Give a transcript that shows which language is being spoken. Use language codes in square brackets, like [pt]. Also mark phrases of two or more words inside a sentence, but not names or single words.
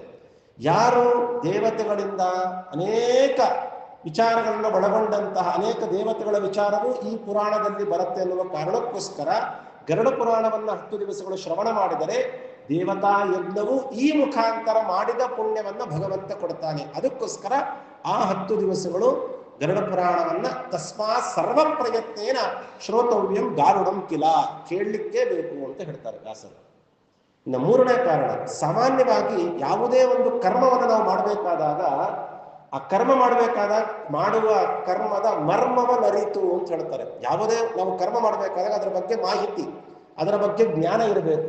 [kn] ಯಾರು ದೇವತೆಗಳಿಂದ ಅನೇಕ ವಿಚಾರಗಳನ್ನು ಒಳಗೊಂಡಂತಹ ಅನೇಕ ದೇವತೆಗಳ ವಿಚಾರವೂ ಈ ಪುರಾಣದಲ್ಲಿ ಬರುತ್ತೆ ಅನ್ನುವ ಕಾರಣಕ್ಕೋಸ್ಕರ ಗರುಡ ಪುರಾಣವನ್ನು 10 ದಿವಸಗಳು ಶ್ರವಣ ಮಾಡಿದರೆ ದೇವತಾ ಯಜ್ಞವು ಈ ಮುಖಾಂತರ ಮಾಡಿದ ಪುಣ್ಯವನ್ನ ಭಗವಂತ ಕೊಡ್ತಾನೆ. ಅದಕ್ಕೋಸ್ಕರ ಆ 10 ದಿವಸಗಳು ಗರುಡ ಪುರಾಣವನ್ನ [sa] ತಸ್ಮಾತ್ ಸರ್ವ ಪ್ರಯತ್ನೇನ ಶ್ರೋತವ್ಯಂ ಗಾರುಡಂ ಕಿಲ, [kn] ಕೇಳಲಿಕ್ಕೇ ಬೇಕು ಅಂತ ಹೇಳ್ತಾರೆ ದಾಸರು. ಇನ್ನು ಮೂರನೇ ಕಾರಣ, ಸಾಮಾನ್ಯವಾಗಿ ಯಾವುದೇ ಒಂದು ಕರ್ಮವನ್ನು ನಾವು ಮಾಡಬೇಕಾದಾಗ ಆ ಕರ್ಮ ಮಾಡುವ ಕರ್ಮದ ಮರ್ಮವನ್ನು ಅರಿತು ಅಂತ ಹೇಳ್ತಾರೆ. ಯಾವುದೇ ನಾವು ಕರ್ಮ ಮಾಡಬೇಕಾದಾಗ ಅದರ ಬಗ್ಗೆ ಮಾಹಿತಿ, ಅದರ ಬಗ್ಗೆ ಜ್ಞಾನ ಇರಬೇಕು.